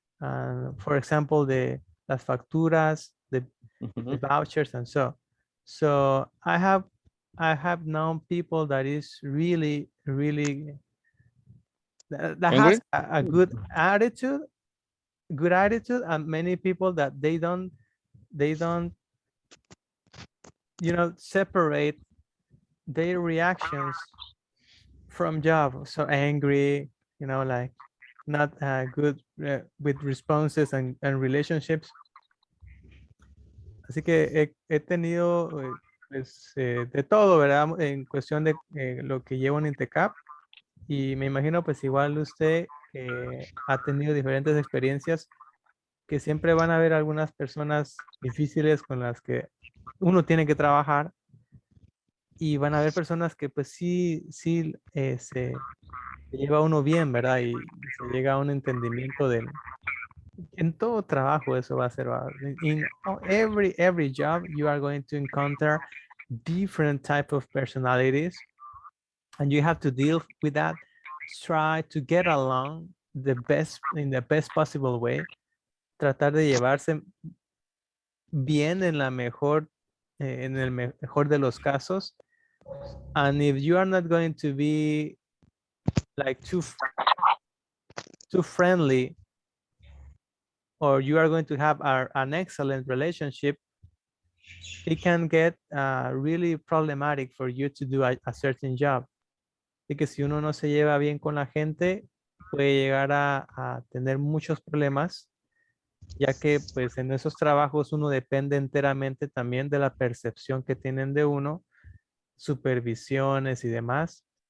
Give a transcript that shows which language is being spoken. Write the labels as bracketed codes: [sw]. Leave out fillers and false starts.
[en] For example, [es] las facturas, [en] the vouchers, and so I have known people that is really that has a good attitude, and many people that they don't you know, separate their reactions from job. So angry, you know, like not good with responses and relationships. [es] Así que he tenido pues, de todo, ¿verdad? En cuestión de lo que llevo en INTECAP. Y me imagino pues igual usted ha tenido diferentes experiencias, que siempre van a haber algunas personas difíciles con las que uno tiene que trabajar y van a haber personas que pues sí se lleva uno bien, ¿verdad? Y se llega a un entendimiento en todo trabajo eso va a ser. [en] In every job you are going to encounter different type of personalities and you have to deal with that. Try to get along in the best possible way. [es] Tratar de llevarse bien en la mejor, en el mejor de los casos. [en] And if you are not going to be like too friendly, or you are going to have an excellent relationship, it can get really problematic for you to do a certain job. [es] Y que si uno no se lleva bien con la gente, puede llegar a tener muchos problemas, ya que pues en esos trabajos uno depende enteramente también de la percepción que tienen de uno, supervisiones y demás.